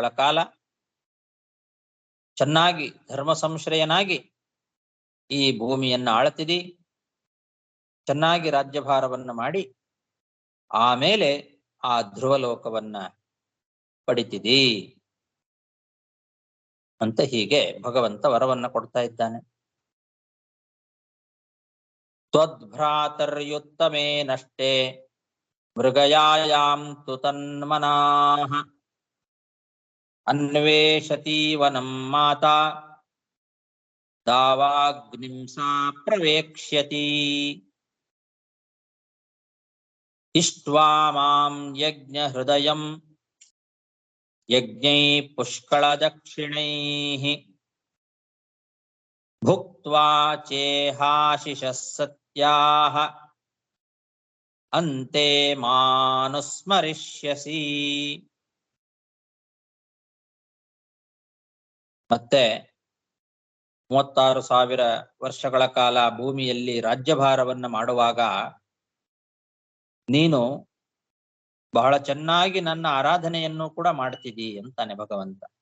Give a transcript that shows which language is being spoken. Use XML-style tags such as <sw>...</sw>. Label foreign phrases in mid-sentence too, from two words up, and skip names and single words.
<kn>ಕಾಲ ಚೆನ್ನಾಗಿ ಧರ್ಮ ಸಂಶ್ರಯನಾಗಿ ಈ ಭೂಮಿಯನ್ನ ಆಳ್ತಿದಿ, ಚೆನ್ನಾಗಿ ರಾಜ್ಯಭಾರವನ್ನ ಮಾಡಿ ಆಮೇಲೆ ಆ ಧ್ರುವಲೋಕವನ್ನ ಪಡಿತಿದಿ ಅಂತ ಹೀಗೆ ಭಗವಂತ ವರವನ್ನ ಕೊಡ್ತಾ ಇದ್ದಾನೆ.</kn> <sa>ತ್ವದ್ಭ್ರಾತರ್ಯುತ್ತಮೇ ನಷ್ಟೇ ಮೃಗಯಾಯಾಂ ತು ತನ್ಮನಾಃ ಅನ್ವೇಷತಿ ವನಂ ಮಾತಾ ದಾವಾಗ್ನಿಂ ಸಾ ಪ್ರವೇಕ್ಷ್ಯತಿ ಇಷ್ಟ್ವಾ ಮಾಂ ಯಜ್ಞ ಹೃದಯಂ ಯಜ್ಞೈ ಪುಷ್ಕಳ ದಕ್ಷಿಣೈಃ ಭುಕ್ತ್ವಾ ಚೇಹಾಶಿಷಃ ಸತ್ಯಾಃ ಅಂತೆ ಮಾನುಸ್ಮರಿಷ್ಯಸಿ.</sa> <kn>ಮತ್ತೆ 36,000 ವರ್ಷಗಳ ಕಾಲ ಭೂಮಿಯಲ್ಲಿ ರಾಜ್ಯಭಾರವನ್ನ ಮಾಡುವಾಗ ನೀನು ಬಹಳ ಚೆನ್ನಾಗಿ ನನ್ನ ಆರಾಧನೆಯನ್ನು ಕೂಡ ಮಾಡ್ತಿದ್ದೀ ಅಂತಾನೆ ಭಗವಂತ.</kn>